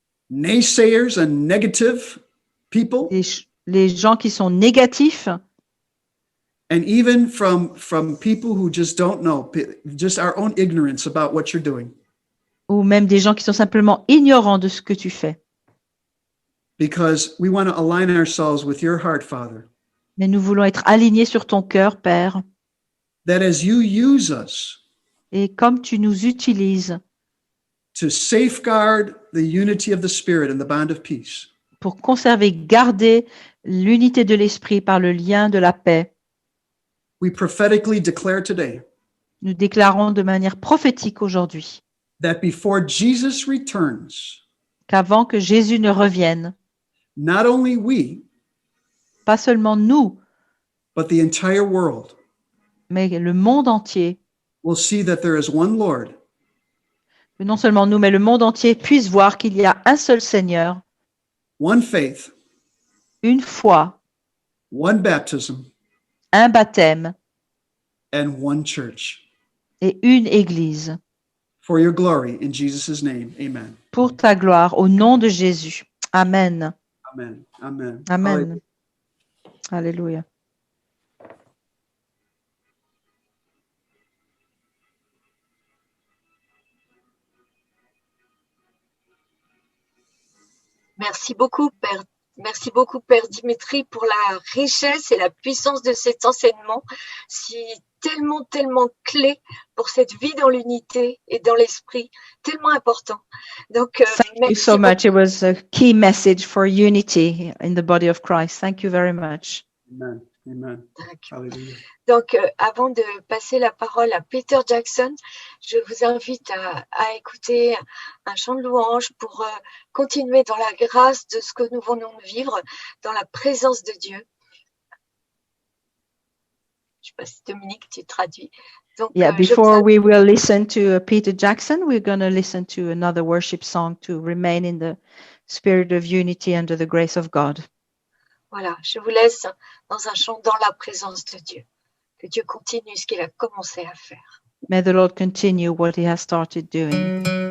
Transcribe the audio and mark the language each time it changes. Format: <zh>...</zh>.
<en>naysayers and negative people,</en> <fr>les gens qui sont négatifs,</fr> <en>and even from people who just don't know, just our own ignorance about what you're doing.</en> <fr>ou même des gens qui sont simplement ignorants de ce que tu fais.</fr> <en>Because we want to align ourselves with your heart, Father,</en> <fr>Mais nous voulons être alignés sur ton cœur, Père.</fr> <en>that as you use us</en> <fr>Et comme tu nous utilises</fr> <en>to safeguard the unity of the Spirit and the bond of peace,</en> <fr>pour conserver, garder l'unité de l'esprit par le lien de la paix,</fr> <en>we prophetically declare today</en> <fr>nous déclarons de manière prophétique aujourd'hui</fr> <en>that before Jesus returns,</en> <fr>qu'avant que Jésus ne revienne,</fr> <en>not only we,</en> <fr>pas seulement nous,</fr> <en>but the entire world</en> <fr>mais le monde entier,</fr> <en>will see that there is one Lord,</en> <fr>que non seulement nous, mais le monde entier puisse voir qu'il y a un seul Seigneur,</fr> <en>one faith,</en> <fr>une foi,</fr> <en>one baptism,</en> <fr>un baptême</fr> <en>and one church.</en> <fr>et une église.</fr> <en>For your glory, in Jesus' name, amen.</en> <fr>Pour ta gloire, au nom de Jésus. Amen. Amen. Amen. Amen. Alléluia. Merci beaucoup, Père. Merci beaucoup, Père Dimitri, pour la richesse et la puissance de cet enseignement, si tellement clé pour cette vie dans l'unité et dans l'esprit, tellement important. Donc,</fr> <en>Thank you so much. It was a key message for unity in the body of Christ. Thank you very much. Amen. Amen. Hallelujah.</en> <fr>Donc, avant de passer la parole à Peter Jackson, je vous invite à écouter un chant de louange pour continuer dans la grâce de ce que nous venons de vivre, dans la présence de Dieu. Je ne sais pas si Dominique, tu traduis. Donc,</fr> <en>Yeah, before we will listen to Peter Jackson, we're going to listen to another worship song to remain in the spirit of unity under the grace of God.</en> <fr>Voilà, je vous laisse dans un chant dans la présence de Dieu. Que Dieu continue ce qu'il a commencé à faire.</fr> <en>May the Lord continue what he has started doing.</en>